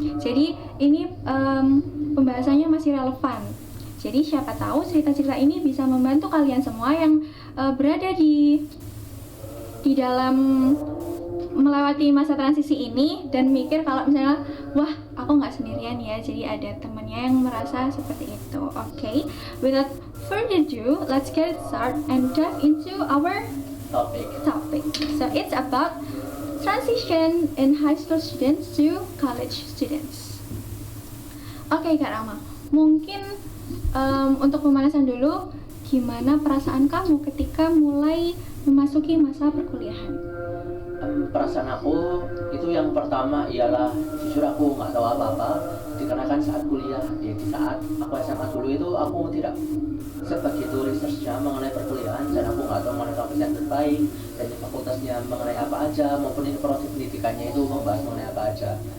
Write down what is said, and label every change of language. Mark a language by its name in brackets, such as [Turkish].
[Indonesian] Jadi ini pembahasannya masih relevan. Jadi siapa tahu cerita-cerita ini bisa membantu kalian semua yang berada di dalam melewati masa transisi ini dan mikir kalau misalnya wah aku nggak sendirian ya, jadi ada temennya yang merasa seperti itu. [English] Oke, without further ado, let's get started and dive into our topic. So it's about transition in high school students to college students. [Indonesian] Oke Kak Rama, mungkin untuk pemanasan dulu, gimana perasaan kamu ketika mulai memasuki masa perkuliahan? Perasaan aku itu yang pertama ialah jujur aku nggak tahu apa-apa, dikarenakan saat kuliah di saat aku SMA dulu itu aku tidak sebegitu researchnya mengenai perkuliahan, dan aku nggak tahu mengenai topik yang terbaik dan fakultasnya mengenai apa aja, maupun ini proses pendidikannya itu membahas mengenai apa aja.